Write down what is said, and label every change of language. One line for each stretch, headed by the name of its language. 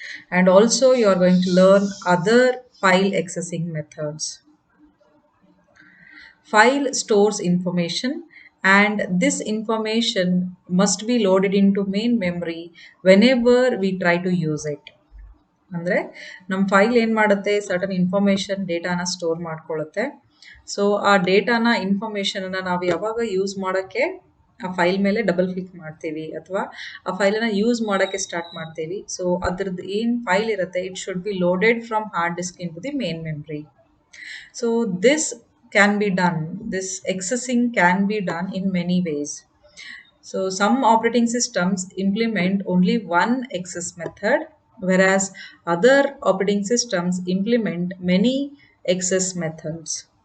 English: And also you are going to learn other file accessing methods. File stores information and this information must be loaded into main memory whenever we try to use it.
Kannada: ಅಂದರೆ ನಮ್ಮ file ಏನು ಮಾಡುತ್ತೆ certain information ಡೇಟಾನ store ಮಾಡ್ಕೊಳ್ಳುತ್ತೆ. So ಆ ಡೇಟಾನ ಇನ್ಫಾರ್ಮೇಷನನ್ನು ನಾವು ಯಾವಾಗ use ಮಾಡೋಕ್ಕೆ ಆ file ಮೇಲೆ ಡಬಲ್ ಕ್ಲಿಕ್ ಮಾಡ್ತೀವಿ ಅಥವಾ ಆ ಫೈಲನ್ನು ಯೂಸ್ ಮಾಡೋಕ್ಕೆ ಸ್ಟಾರ್ಟ್ ಮಾಡ್ತೀವಿ.
English: so
Kannada: ಅದ್ರದ್ದು ಏನು ಫೈಲ್ ಇರುತ್ತೆ
English: It should be loaded from hard disk into the main memory. So this can be done, this accessing can be done in many ways. So some operating systems implement only one access method, whereas other operating systems implement many access methods.